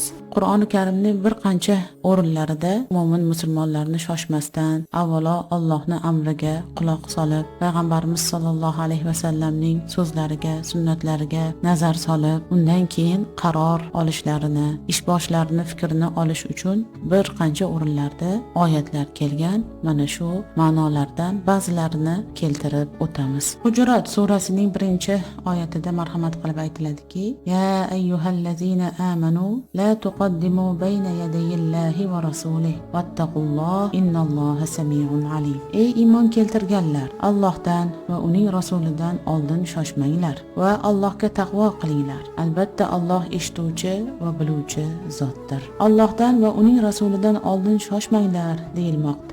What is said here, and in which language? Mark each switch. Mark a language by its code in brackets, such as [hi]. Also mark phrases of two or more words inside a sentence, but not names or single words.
[uz] Qur'oni Karimning bir qancha o'rinlarida mo'min musulmonlarni shoshmasdan avvalo Allohning amriga quloq solib, payg'ambarimiz [ar] صلى الله عليه وسلم [uz] so'zlariga, sunnatlariga nazar solib, undan keyin qaror olishlarini, ish boshlarini fikrini olish uchun bir qancha o'rinlarda oyatlar kelgan. Mana shu ma'nolardan ba'zilarini keltirib o'tamiz. Hujurat surasining 1-oyatida marhamat qilib aytiladiki: [ar] يا أيها الذين آمنوا لا تقدموا بين يدي الله ورسوله واتقوا الله إن الله سميع عليم. [uz] Ey iymon keltirganlar, Allohdan va uning rasulidan oldin shoshmanglar va Allohga taqvo qilinglar. Albatta Alloh eshituvchi va biluvchi zotdir. Allohdan va uning rasulidan oldin shoshmanglar deyilmoqda.